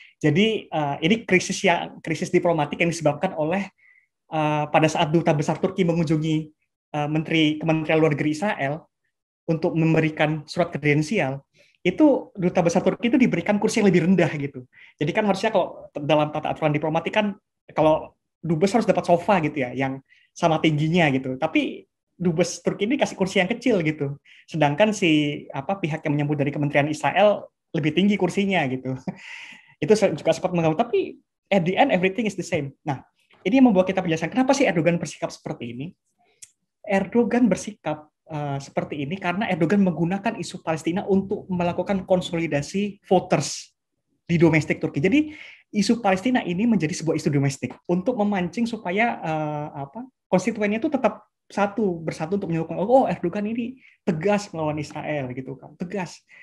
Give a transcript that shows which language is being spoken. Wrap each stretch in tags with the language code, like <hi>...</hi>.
<id>Jadi ini krisis diplomatik yang disebabkan oleh pada saat duta besar Turki mengunjungi Kementerian Luar Negeri Israel untuk memberikan surat kredensial, itu duta besar Turki itu diberikan kursi yang lebih rendah gitu. Jadi kan harusnya kalau dalam tata aturan diplomatik kan, kalau dubes harus dapat sofa gitu ya, yang sama tingginya gitu. Tapi dubes Turki ini kasih kursi yang kecil gitu. Sedangkan si pihak yang menyambut dari Kementerian Israel lebih tinggi kursinya gitu. Itu juga sempat mengganggu. Tapi</id> <en>at the end everything is the same.</en> <id>Nah, ini yang membuat kita penjelasan kenapa sih Erdogan bersikap seperti ini. Erdogan bersikap seperti ini karena Erdogan menggunakan isu Palestina untuk melakukan konsolidasi voters di domestik Turki. Jadi isu Palestina ini menjadi sebuah isu domestik untuk memancing supaya konstituennya itu tetap bersatu untuk menyokong Erdogan ini tegas melawan Israel gitu kan, tegas.</id>